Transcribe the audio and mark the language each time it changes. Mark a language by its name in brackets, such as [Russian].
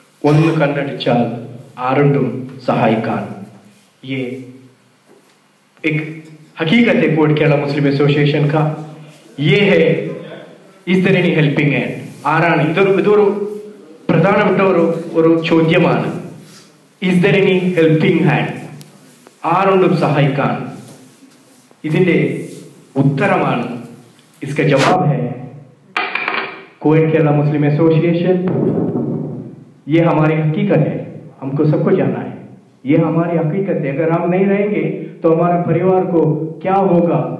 [Malayalam] ഒന്ന് കണ്ണടിച്ചാൽ ആരുണ്ടും സഹായിക്കാൻ, [Hindi] ये एक हकीकत है कोट केरला मुस्लिम एसोसिएशन का। ये है इस तरह हेल्पिंग हैंड [Malayalam] ആരാണ്? ഇതൊരു പ്രധാനപ്പെട്ട ഒരു ചോദ്യമാണ്. [English] Is there any helping hand? [Malayalam] ആരുണ്ടും സഹായിക്കാൻ, ഇതിന്റെ ഉത്തരമാണ്, [Hindi] इसका जवाब है कोट केरला मुस्लिम एसोसिएशन। ये हमारी हकीकत है, हमको सबको जानना है, ये हमारी हकीकत है। अगर हम नहीं रहेंगे तो हमारे परिवार को क्या होगा?